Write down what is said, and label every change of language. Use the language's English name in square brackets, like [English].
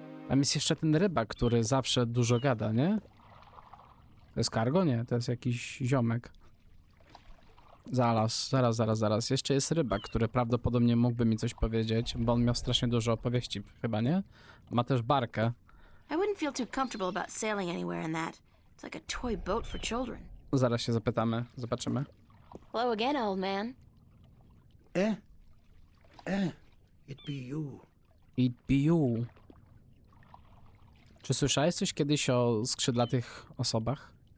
[Polish] Tam jest jeszcze ten rybak, który zawsze dużo gada, nie? To jest cargo? Nie, to jest jakiś ziomek. Zaraz. Jeszcze jest rybak, który prawdopodobnie mógłby mi coś powiedzieć, bo on miał strasznie dużo opowieści, chyba, nie? Ma też barkę. [English] I wouldn't feel too comfortable about sailing anywhere in that. It's like a toy boat for children. [Polish] Zaraz się zapytamy, zobaczymy. [English] Hello again, old man. It be you. It be you. [Polish] Czy słyszałeś coś kiedyś o skrzydlatych osobach?